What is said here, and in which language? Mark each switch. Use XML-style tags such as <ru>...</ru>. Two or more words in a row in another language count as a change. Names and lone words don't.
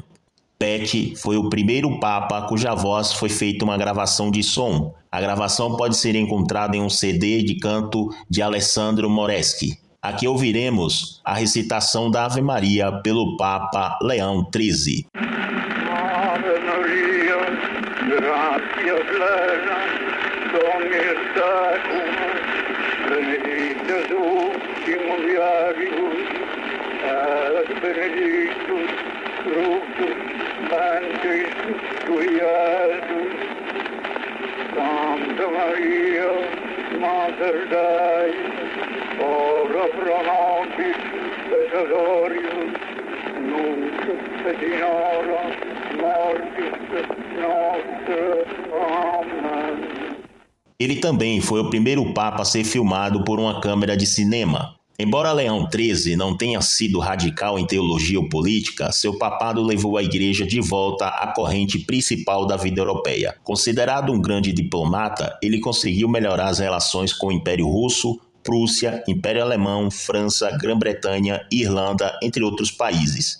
<pt>Pecci foi o primeiro Papa cuja voz foi feita uma gravação de som. A gravação pode ser encontrada em um CD de canto de Alessandro Moreschi. Aqui ouviremos a recitação da Ave Maria pelo Papa Leão XIII.</pt> <la>Ave Maria, gratia plena, Dominus tecum, benedicta tu in mulieribus, et benedictus fructus ventris tui, Iesus. Santa Maria, Mater Dei, ora pro nobis peccatoribus, nunc et in hora mortis nostre. Amen.</la> <pt>Ele também foi o primeiro papa a ser filmado por uma câmera de cinema. Embora Leão XIII não tenha sido radical em teologia ou política, seu papado levou a Igreja de volta à corrente principal da vida europeia. Considerado um grande diplomata, ele conseguiu melhorar as relações com o Império Russo, Prússia, Império Alemão, França, Grã-Bretanha, Irlanda, entre outros países.</pt>